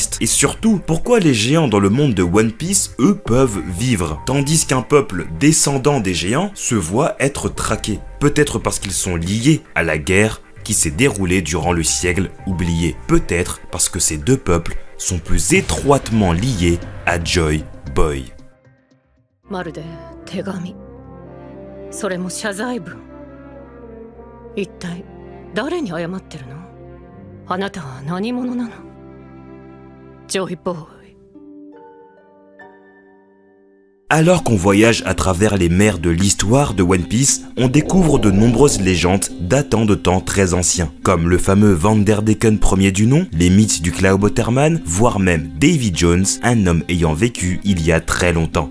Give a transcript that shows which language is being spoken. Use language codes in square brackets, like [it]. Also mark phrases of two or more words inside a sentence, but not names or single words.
[fr] Et surtout, pourquoi les géants dans le monde de One Piece, eux, peuvent vivre, tandis qu'un peuple descendant des géants se voit être traqué? Peut-être parce qu'ils sont liés à la guerre qui s'est déroulée durant le siècle oublié. Peut-être parce que ces deux peuples sont plus étroitement liés à Joy Boy. [ja] まるで手紙。それも謝罪文。一体誰に謝ってるの？あなたは何者なの？ジョイボーイ。 [fr] Alors qu'on voyage à travers les mers de l'histoire de One Piece, on découvre de nombreuses légendes datant de temps très anciens, comme le fameux Vanderdecken premier du nom, les mythes du Cloudwaterman, voire même Davy Jones, un homme ayant vécu il y a très longtemps.